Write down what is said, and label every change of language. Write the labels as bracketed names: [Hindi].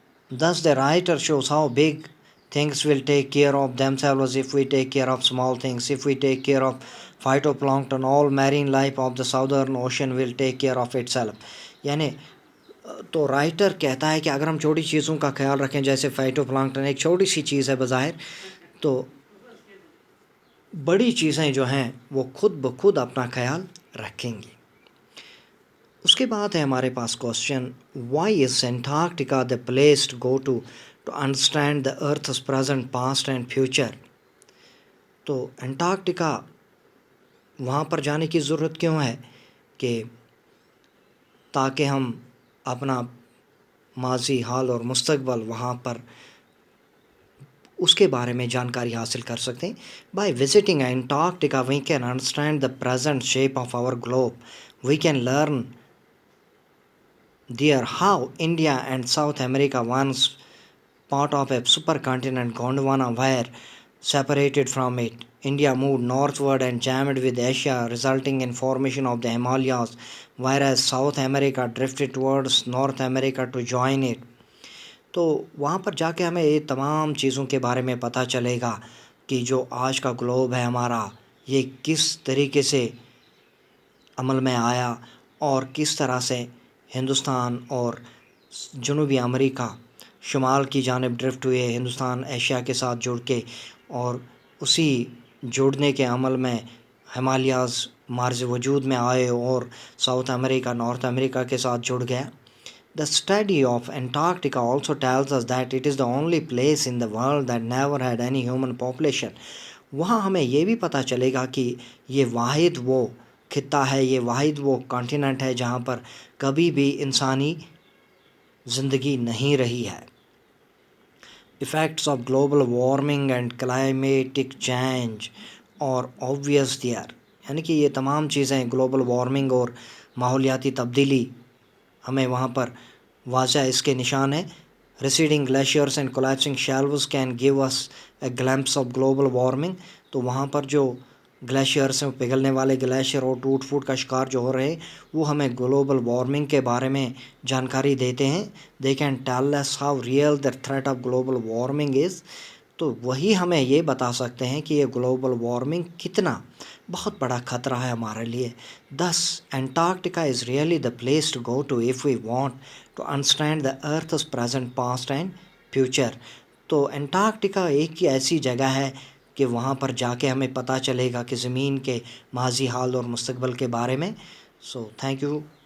[English] Thus the writer shows how big things will take care of themselves if we take care of small things. If we take care of phytoplankton, all marine life of the southern ocean will take care of itself. [Urdu] یعنی تو writer کہتا ہے کہ اگر ہم چھوٹی چیزوں کا خیال رکھیں، جیسے فائٹو پلانکٹن ایک چھوٹی سی چیز ہے بظاہر، تو بڑی چیزیں جو ہیں وہ خود بخود اپنا خیال رکھیں گی. اس کے بعد ہے ہمارے پاس [English] Question, why is Antarctica the place to go to understand the earth's present past and future. [Urdu] تو انٹارکٹیکا وہاں پر جانے کی ضرورت کیوں ہے؟ کہ تاکہ ہم اپنا ماضی، حال اور مستقبل وہاں پر اس کے بارے میں جانکاری حاصل کر سکتے ہیں. [English] By visiting Antarctica we can understand the present shape of our globe. We can learn there how India and South America once part of a supercontinent Gondwana were separated from it. India moved northward and jammed with Asia, resulting in formation of the Himalayas, whereas South America drifted towards North America to join it. [Urdu] تو وہاں پر جا کے ہمیں یہ تمام چیزوں کے بارے میں پتہ چلے گا کہ جو آج کا گلوب ہے ہمارا، یہ کس طریقے سے عمل میں آیا اور کس طرح سے ہندوستان اور جنوبی امریکہ شمال کی جانب ڈرفٹ ہوئے، ہندوستان ایشیا کے ساتھ جڑ کے، اور اسی جوڑنے کے عمل میں ہمالیاز مارز وجود میں آئے اور ساؤتھ امریکہ نارتھ امریکہ کے ساتھ جڑ گیا. [English] The study of Antarctica also tells us that it is the only place in the world that never had any human population. [Urdu] وہاں ہمیں یہ بھی پتہ چلے گا کہ یہ واحد وہ خطہ ہے، یہ واحد وہ کانٹیننٹ ہے جہاں پر کبھی بھی انسانی زندگی نہیں رہی ہے. [English] Effects of global warming and climatic change are obvious there. [Urdu] یعنی کہ یہ تمام چیزیں گلوبل وارمنگ اور ماحولیاتی تبدیلی ہمیں وہاں پر واضح اس کے نشان ہیں. [English] Receding glaciers and collapsing shelves can give us a glimpse of global warming. [Urdu] تو وہاں پر جو گلیشیئرس ہیں، پگھلنے والے گلیشیئر اور ٹوٹ پھوٹ کا شکار جو ہو رہے ہیں، وہ ہمیں گلوبل وارمنگ کے بارے میں جانکاری دیتے ہیں. [English] They can tell us how real the threat of global warming is. [Urdu] تو وہی ہمیں یہ بتا سکتے ہیں کہ یہ گلوبل وارمنگ کتنا بہت بڑا خطرہ ہے ہمارے لیے. [English] Thus, Antarctica is really the place to go to if we want to understand the Earth's present, past and future. [Urdu] تو انٹارکٹیکا ایک ہی ایسی جگہ ہے کہ وہاں پر جا کے ہمیں پتہ چلے گا کہ زمین کے ماضی، حال اور مستقبل کے بارے میں. [English] So thank you.